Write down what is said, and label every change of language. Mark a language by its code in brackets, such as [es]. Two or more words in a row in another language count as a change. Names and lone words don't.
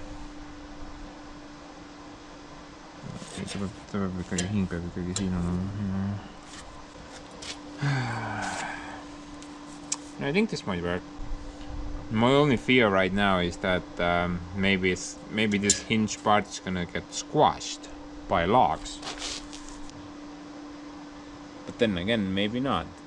[et] Ta peab ikkagi, hing peab ikkagi siin olema. [en] No, I think this might work. My only fear right now is that maybe this hinge part is gonna get squashed by logs. But then again, maybe not.